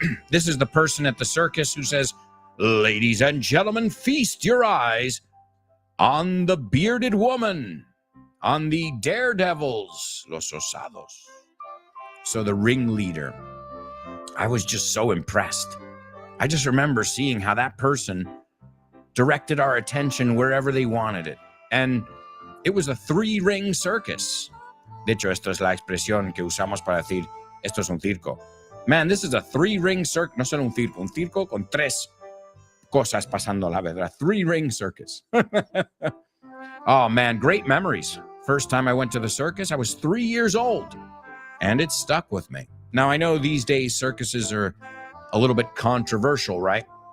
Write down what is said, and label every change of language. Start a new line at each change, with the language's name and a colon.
English: This is the person at the circus who says, "Ladies and gentlemen, feast your eyes on the bearded woman, on the daredevils, los osados." So the ringleader, I was just so impressed. I just remember seeing how that person directed our attention wherever they wanted it. And it was a 3-ring circus.
Spanish: De hecho, esto es la expresión que usamos para decir, esto es un circo.
English: Man, this is a 3-ring circus.
Spanish: No solo un circo con 3 cosas pasando a la vez.
English: A 3-ring circus. Oh, man, great memories. First time I went to the circus, I was 3 years old, and it stuck with me. Now, I know these days circuses are a little bit controversial, right?